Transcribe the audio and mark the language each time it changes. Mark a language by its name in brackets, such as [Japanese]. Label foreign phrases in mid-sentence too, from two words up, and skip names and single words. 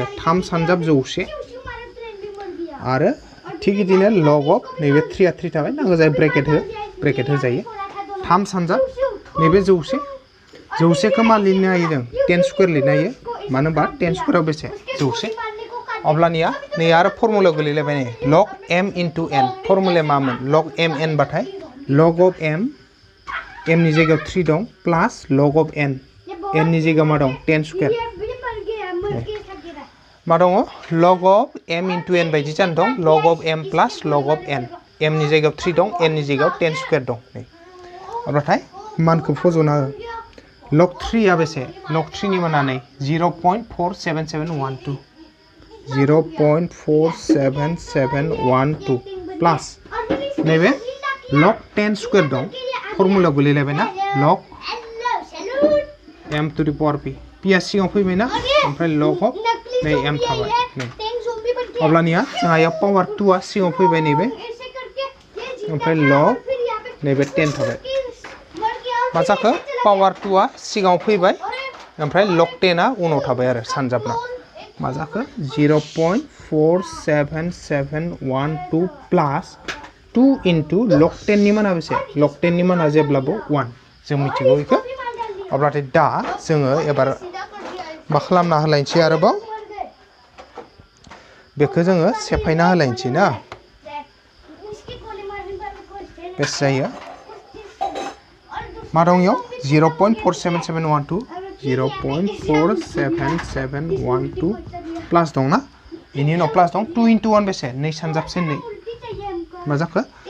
[Bodo] 3 सानजाब 100 आरो थिग इदिनो [English] log of [Bodo] नैबे 3 आ 3 थाबाय नांगौ जाय ब्रेकेट हो जायो 3 सानजाब नैबे 100 खौ मालि नायो जों 10 स्क्वायर लिरनो हायो मानो होनबा 10 स्क्वायराव बेसे 100 अब्लानिया नै आरो फर्मुलायाव गोलैलायबाय नै [English] log m into n [Bodo] फर्मुलाया मामोन [English] log m n [Bodo] बाथाय [English] log of m [Bodo] नि जायगायाव 3 दं प्लास [English] log of n [Bodo] नि जायगायाव मा दं 10 स्क्वायर मा दङ [English] log of m into n [Bodo] बायदि जानो दं [English] log of m [Bodo] प्लास [English] log of n [Bodo] नि जायगायाव 3 दं n नि जायगायाव 10 स्क्वायर दं नै अब्लाथाय मानखौ फज'ना log 3 आ बेसे log 3 नि माना नै 0.47712 0.47712 प्लस नैबे log 10 स्क्वायर दं फर्मुलायाव गोलैलायबाय ना [English] log m to the [Bodo] power p p आ सिगाङाव फैबाय ना ओमफ्राय [English] log of [Bodo] नै m थाबाय नै अब्लानिया जोंहा याव पावार 2 आ सिगाङाव फैबाय नैबे ओमफ्राय log नैबे 10 थाबाय मा जाखो पावार 2 आ सिगाङाव फैबाय ओमफ्राय log 10 आ उनाव थाबाय आरो सानजाबना मा जाखो 0.47712 प्लस 2 [English] into log [Bodo] 10 नि माना बेसे log 10 नि माना जेब्लाबो 1 जों मिथिगौ बेखौ अब्लाथाय दा जोङो एबार मा खालामना होलायनोसै आरोबाव बेखौ जोङो सेफायना होलायनोसै ना बेसे जायो मा दं याव 0.47712 0.47712 प्लस दं ना इनि उनाव प्लस दं 2 into 1 बेसे 2 सानजाबसे 2 मा जाखो